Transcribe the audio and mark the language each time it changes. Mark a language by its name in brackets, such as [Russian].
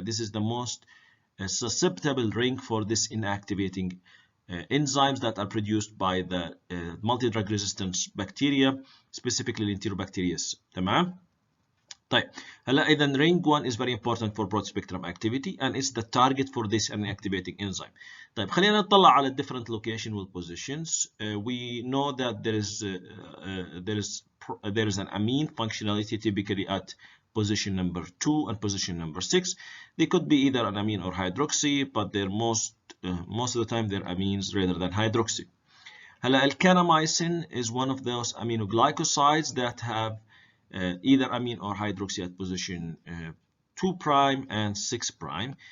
[English] This is the most susceptible ring for this inactivating enzymes that are produced by the multi-drug resistance bacteria, specifically Enterobacterius. [Arabic] تمام؟ طيب هلا إذا [English] ring 1 is very important for broad spectrum activity and it's the target for this inactivating enzyme. [Arabic] طيب خلينا نطلع على [English] different locational positions. We know that there is an amine functionality typically at position number 2 and position number 6. They could be either an amine or hydroxy, but they're most of the time they're amines rather than hydroxy. [Arabic] هلا ال [English] kanamycin is one of those aminoglycosides that have either amine or hydroxy at position 2 prime and 6 prime.